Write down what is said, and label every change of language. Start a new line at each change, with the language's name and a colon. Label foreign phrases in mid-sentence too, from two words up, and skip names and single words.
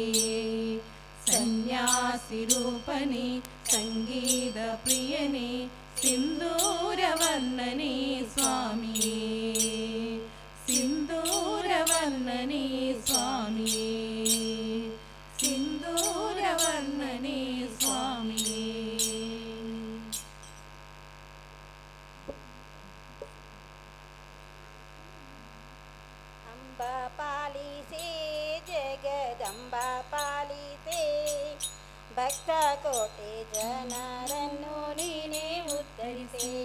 Malayalam: സന്യാസിരൂപനേ സംഗീത പ്രിയനേ സിന്ദൂരവർണ്ണനേ സ്വാമിയേ. സിന്ദൂരവർണ്ണനേ സ്വാമിയേ. സിന്ദൂരവർണ്ണനേ സ്വാമിയേ.
Kannada: ಅಂಬಾ ಪಾಲಿಸೆ ಜಗದಂಬಾ ಪಾಲಿಸೆ ಭಕ್ತ ಕೋಟಿ ಜನರನ್ನು ನೀನೇ ಉದ್ಧರಿಸೆ.